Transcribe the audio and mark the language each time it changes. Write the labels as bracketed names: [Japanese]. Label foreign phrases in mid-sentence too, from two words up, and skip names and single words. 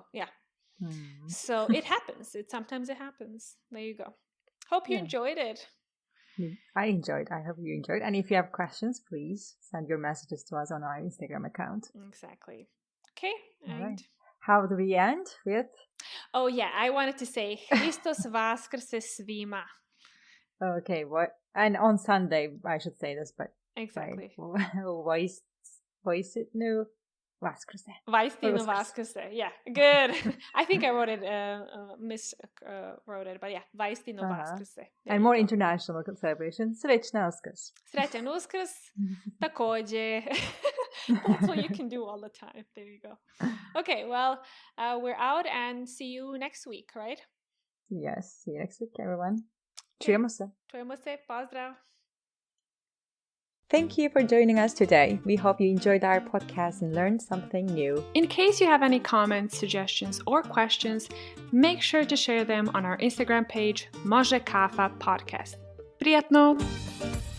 [English] Yeah. So it happens. Sometimes it happens. There you go. Hope you enjoyed it. I enjoyed. I hope you enjoyed. And if you have questions, please send your messages to us on our Instagram account. Exactly. Okay. All right. How do we end with? Oh yeah, I wanted to say [Serbian] Hristos vaskrse svima. [English] Okay, what? And on Sunday, I should say this, but exactly. [Serbian] Vaisitnu vaskrse. Vaisitnu vaskrse. [English] Yeah, good. I think I wrote it, wrote it, but yeah, [Serbian] Vaisitnu vaskrse. [English] And more international celebration. [Serbian] Srećna Uskrs. Srećan Uskrs. Takođe. [English] That's what you can do all the time. There you go. Okay, well, we're out and see you next week, right? Yes, see you next week, everyone. [Serbian] Čujemo se. Čujemo se. Pozdrav. [English] Thank you for joining us today. We hope you enjoyed our podcast and learned something new. In case you have any comments, suggestions, or questions, make sure to share them on our Instagram page, Može Kafa Podcast. [Serbian] Prijatno!